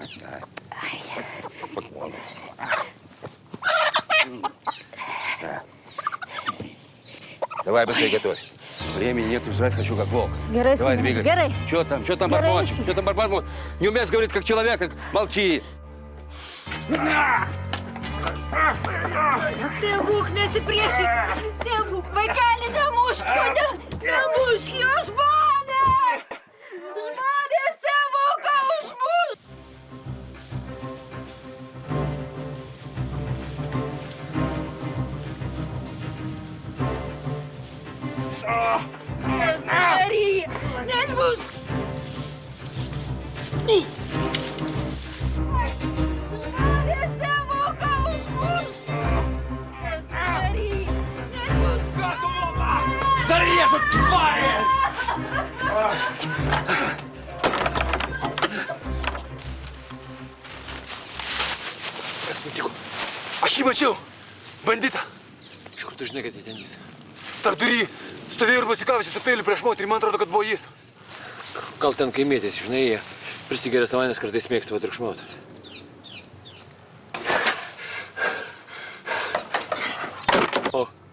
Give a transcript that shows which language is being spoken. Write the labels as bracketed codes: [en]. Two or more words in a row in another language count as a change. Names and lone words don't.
[ru] Давай быстрее готовь. Времени нет, жрать хочу как волк. Герой, давай двигайся. Герой. Что там бормочешь? Что там бормочешь? Не умеешь говорить как человек, как молчи. [lt] Tėvuk, nesipriešink! Tėvuk, vaikeli, nemušk jo žmonės! Žmonės tėvuką užmuš! Marija, nemušk! [ru] Зарежут, твари! Тихо. [lt] Aš jį mačiau. Banditą. Iš kur tu žinai, kad jie ten jis? Tarpdury. Stovėjo ir pasikavęs su peiliu prieš moterį. Man atrodo, kad buvo jis. Gal ten kaimėtės, žinai, jie prisigeria savanės, kartais mėgsta patriukšmauti. O.